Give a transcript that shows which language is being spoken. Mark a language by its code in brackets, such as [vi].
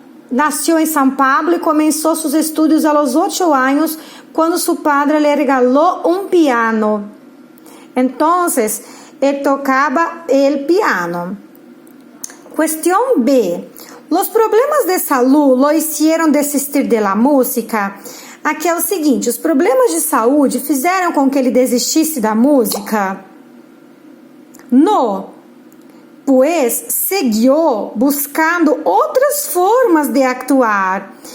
[es] Nació en São Paulo y comenzó sus estudios a los 8 años cuando su padre le regaló un piano. Entonces, él tocaba el piano. Cuestión B. Los problemas de salud lo hicieron desistir de la música? [pt] Aqui é o seguinte, os problemas de saúde fizeram com que ele desistisse da música? [es] No, pues siguió buscando otras formas de actuar.